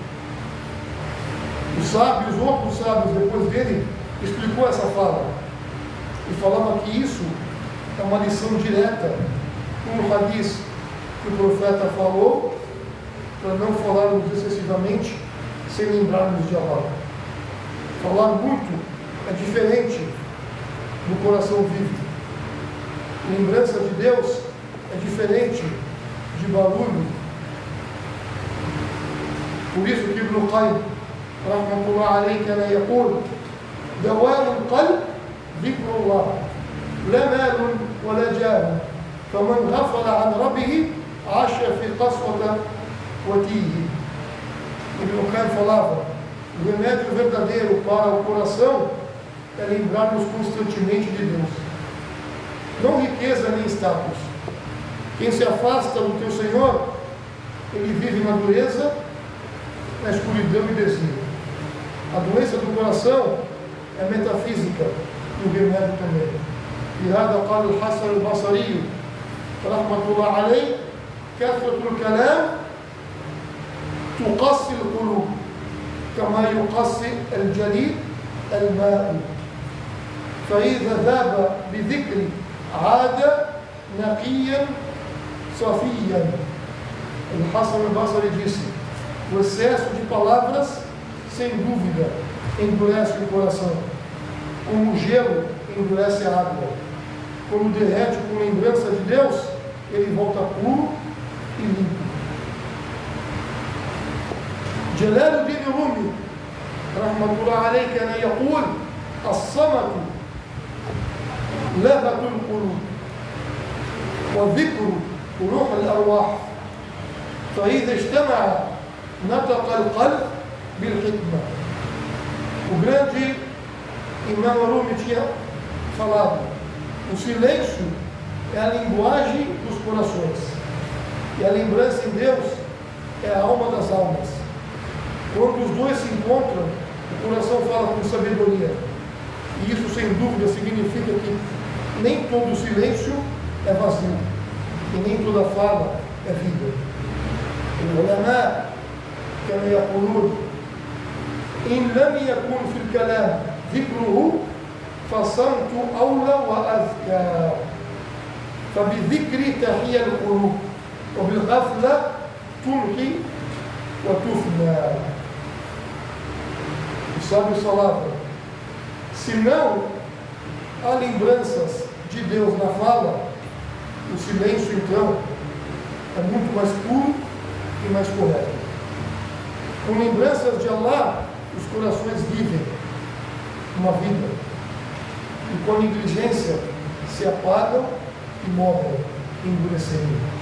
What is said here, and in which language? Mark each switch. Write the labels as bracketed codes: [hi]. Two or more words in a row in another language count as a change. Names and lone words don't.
[pt] Os sábios, outros sábios depois dele, explicou essa fala, e falava que isso é uma lição direta, como o hadith que o profeta falou, para não falarmos excessivamente, sem lembrarmos de Allah. Falar muito é diferente do coração vivo. Lembrança de Deus é diferente de barulho. Por isso que Ibn Qayyim [ar] رحمة الله عليه كان يقول: دواء القلب ذكر الله لا مال ولا جاه فمن غفل عن ربه عاش في قسوة وتيه. [pt] Ibn Qayyim falava: o remédio verdadeiro para o coração é lembrarmos constantemente de Deus. Não riqueza nem status. Quem se afasta do teu Senhor, ele vive na dureza, na escuridão e desvio. A doença do coração é metafísica e o remédio também. [ar] لهذا قال الحسن البصري رحمة الله عليه: كثرة الكلام تقسي القلوب كما يقسي الجليد الماء فإذا ذاب بذكر عاد نقيا صفيا. [pt] Hassan al-Basri disse: o excesso de palavras, sem dúvida, endurece o coração, como o gelo endurece a água. Quando derrete com lembrança de Deus, ele volta puro e limpo. [ar] Jalaluddin Rumi رحمة الله عليه كان يقول: الصمت لغة القلوب والذكر روح الأرواح فإذا اجتمع نطق القلب بالحكمة. [pt] O grande Imam Rumi tinha falado: o silêncio é a linguagem dos corações, e a lembrança em Deus é a alma das almas. Quando os dois se encontram, o coração fala com sabedoria, E isso, sem dúvida, significa que nem todo silêncio é vazio e nem toda fala é vida. [ar] العلماء كانوا يقولون إن لم يكن في الكلام ذكره فالصمت أولى وأذكى فبالذكر تحيا القلوب وبالغفلة تمحي وتفنى. [pt] E sabe essa palavra? Se não há lembranças de Deus na fala, o silêncio então é muito mais puro e mais correto. Com lembranças de Allah, os corações vivem uma vida, e com negligência se apagam e morrem, endurecendo.